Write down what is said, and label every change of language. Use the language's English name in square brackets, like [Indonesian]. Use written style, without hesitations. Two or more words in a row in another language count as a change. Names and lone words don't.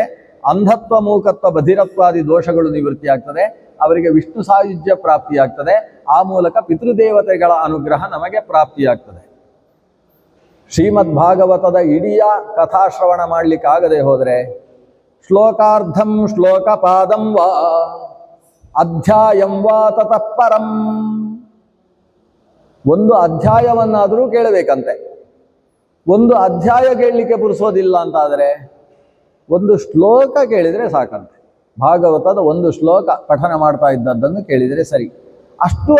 [Kannada] ಅಂಧತ್ವ, ಮೂಕತ್ವ, ಬಧಿರತ್ವಾದಿ ದೋಷಗಳು ನಿವೃತ್ತಿಯಾಗ್ತದೆ. ಅವರಿಗೆ ವಿಷ್ಣು ಸಾಯುಜ್ಯ ಪ್ರಾಪ್ತಿಯಾಗ್ತದೆ. ಆ ಮೂಲಕ ಪಿತೃದೇವತೆಗಳ ಅನುಗ್ರಹ ನಮಗೆ ಪ್ರಾಪ್ತಿಯಾಗ್ತದೆ. ಶ್ರೀಮದ್ ಭಾಗವತದ ಇಡೀ ಕಥಾಶ್ರವಣ ಮಾಡಲಿಕ್ಕಾಗದೆ ಹೋದರೆ [Sanskrit] ಶ್ಲೋಕಾರ್ಧಂ ಶ್ಲೋಕಪಾದಂ ವಾ ಅಧ್ಯಾಯಂ ವಾ ತತಃ ಪರಂ, [Kannada] ಒಂದು ಅಧ್ಯಾಯವನ್ನಾದರೂ ಕೇಳಬೇಕಂತೆ. ಒಂದು ಅಧ್ಯಾಯ ಕೇಳಲಿಕ್ಕೆ ಪುರುಸೋದಿಲ್ಲ ಅಂತಾದರೆ ಒಂದು ಶ್ಲೋಕ ಕೇಳಿದರೆ ಸಾಕಂತೆ. ಭಾಗವತದ ಒಂದು ಶ್ಲೋಕ ಪಠನ ಮಾಡ್ತಾ ಇದ್ದದ್ದನ್ನು ಕೇಳಿದರೆ ಸರಿ.